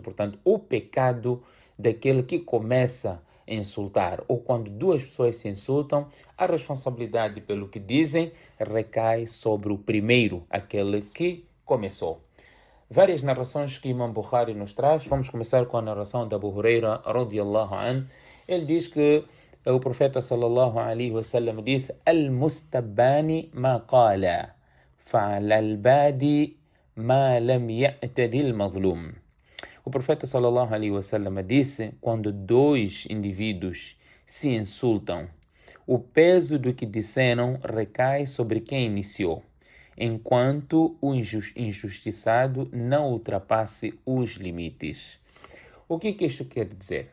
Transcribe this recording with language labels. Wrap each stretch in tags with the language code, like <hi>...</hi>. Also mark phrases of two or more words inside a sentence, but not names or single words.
<pt>Portanto, o pecado daquele que começa a insultar, ou quando duas pessoas se insultam, a responsabilidade pelo que dizem recai sobre o primeiro, aquele que começou. Várias narrações que Imam Bukhari nos traz. Vamos começar com a narração de Abu Huraira</pt> <ar>رضي الله عنه.</ar> <pt>Ele diz que o profeta</pt> <ar>صلى الله عليه وسلم disse: المستبان ما قالا فعلى البادئ ما لم يعتد المظلوم.</ar> <pt>O profeta</pt> <ar>صلى الله عليه وسلم</ar> <pt>disse: quando dois indivíduos se insultam, o peso do que disseram recai sobre quem iniciou, enquanto o injustiçado não ultrapasse os limites. O que isto quer dizer?</pt>